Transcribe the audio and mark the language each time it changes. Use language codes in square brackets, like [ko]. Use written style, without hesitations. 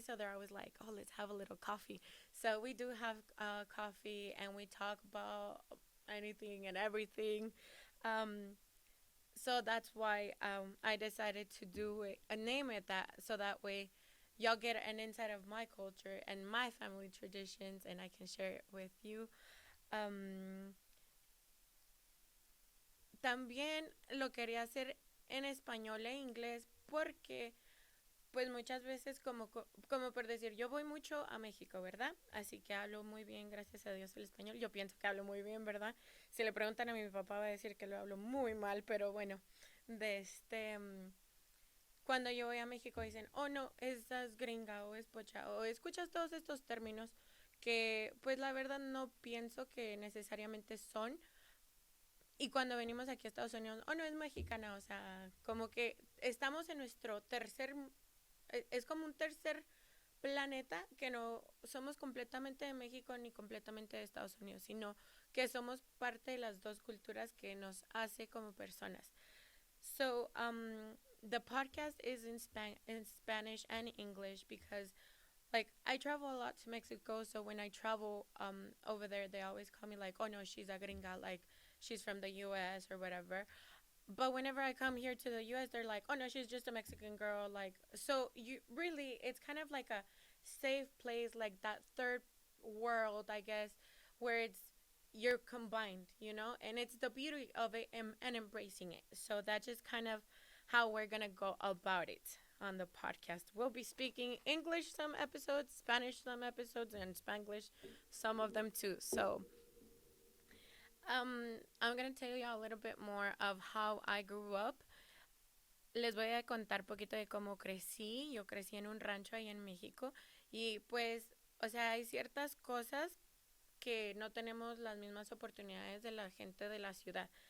[en] So they're always like, "Oh, let's have a little coffee." So we do have coffee, and we talk about anything and everything. Um, so that's why I decided to do it, name it that, so that way y'all get an insight of my culture and my family traditions, and I can share it with you. [es] Um, También lo quería hacer en español e inglés porque pues muchas veces como por decir, yo voy mucho a México, ¿verdad? Así que hablo muy bien, gracias a Dios, el español. Yo pienso que hablo muy bien, ¿verdad? Si le preguntan a mi papá va a decir que lo hablo muy mal, pero bueno, de cuando yo voy a México dicen, oh no, estás gringa o es pocha, o escuchas todos estos términos que pues la verdad no pienso que necesariamente son. Y cuando venimos aquí a Estados Unidos, oh no, es mexicana, o sea, como que estamos en nuestro tercer, es como un tercer planeta que no somos completamente de México ni completamente de Estados Unidos, sino que somos parte de las dos culturas que nos hace como personas. [en] So, the podcast is in Spanish and English because, like, I travel a lot to Mexico. So when I travel over there, they always call me like, "Oh no, she's a gringa," like she's from the U.S. or whatever. But whenever I come here to the US, they're like, oh no, she's just a Mexican girl. Like, so you really, it's kind of like a safe place, like that third world, I guess, where it's you're combined, you know, and it's the beauty of it, and embracing it. So that's just kind of how we're gonna go about it on the podcast. We'll be speaking English some episodes, Spanish some episodes, and Spanglish some of them too. So I'm gonna tell you a little bit more of how I grew up. [es] Les voy a contar poquito de cómo crecí. Yo crecí en un rancho ahí en México y pues, o sea, hay ciertas cosas que no tenemos las mismas oportunidades de la gente de la ciudad.